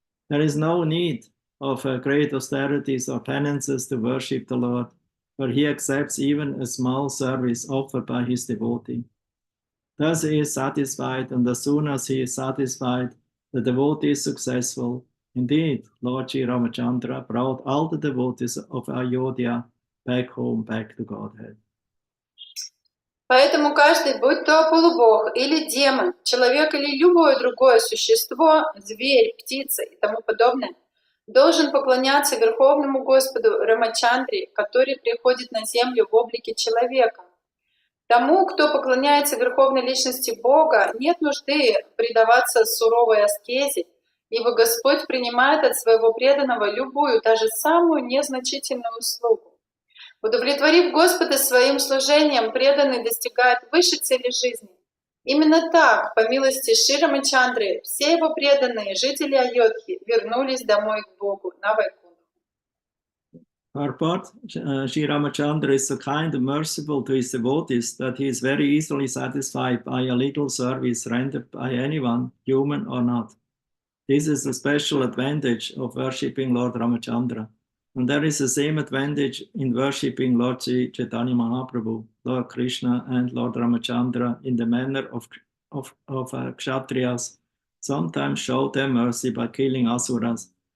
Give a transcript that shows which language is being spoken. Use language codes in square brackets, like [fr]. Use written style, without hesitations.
[en] There is no need of great austerities or penances to worship the Lord, for he accepts even a small service offered by his devotee. Thus he is satisfied, and as soon as he is satisfied, the devotee is successful. Indeed, Lord Sri Ramachandra brought all the devotees of Ayodhya back home, back to Godhead. [ru] Поэтому каждый, будь то полубог или демон, человек или любое другое существо, зверь, птица и тому подобное, должен поклоняться Верховному Господу Рамачандре, который приходит на землю в облике человека. Тому, кто поклоняется Верховной Личности Бога, нет нужды предаваться суровой аскезе, ибо Господь принимает от своего преданного любую, даже самую незначительную услугу. Удовлетворив Господа своим служением, преданный достигает высшей цели жизни. Именно так, по милости Шри Рамачандры, все его преданные, жители Айодхи, вернулись домой к Богу на Вайкунтху. [en] Purport, Sri Ramachandra is so kind and merciful to his devotees that he is very easily satisfied by a little service rendered by anyone, human or not. This is a special advantage of worshipping Lord Ramachandra. And there is the same advantage in worshipping Lord Sri Chaitanya Mahaprabhu, Lord Krishna, and Lord Ramachandra in the manner of Kshatriyas sometimes show their mercy by killing asuras.